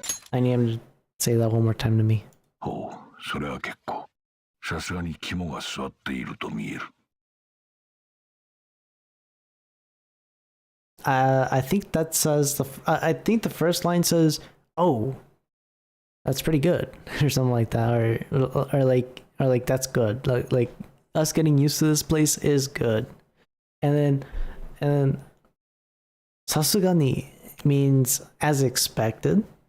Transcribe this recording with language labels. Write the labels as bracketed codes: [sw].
[en] I need him to say that one more time to me. [ja] ほう、それは結構。さすがに肝が据わっていると見える。 [en] I think that says I think the first line says, "Oh, that's pretty good," or something like that, or like that's good. Like us getting used to this place is good. And then sasugani means as expected.